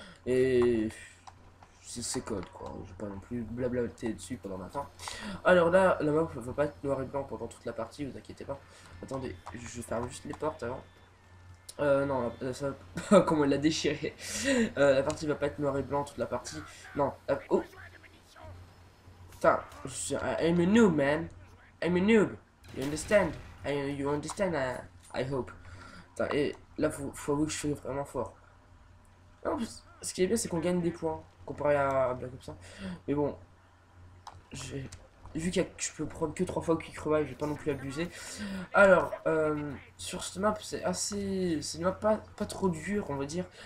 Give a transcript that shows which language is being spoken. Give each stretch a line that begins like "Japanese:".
French: Et c'est code, quoi, je vais pas non plus blablater dessus pendant un temps. Alors là, la map va pas être noir et blanc pendant toute la partie, vous inquiétez pas. Attendez, je ferme juste les portes avant. Non, ça, comment elle l'a déchiré. La partie va pas être noir et blanc toute la partie. Non, oh, putain,
English: I'm a noob, man. I'm a noob. You understand? You understand, I hope.
French: Putain, et là, faut avouer que je suis vraiment fort. En plus, ce qui est bien, c'est qu'on gagne des points comparé à Black Ops 1. Mais bon, vu que je peux prendre que 3 fois au quick revive, je vais pas non plus abuser. Alors, sur cette map, c'est une map pas trop dure, on va dire.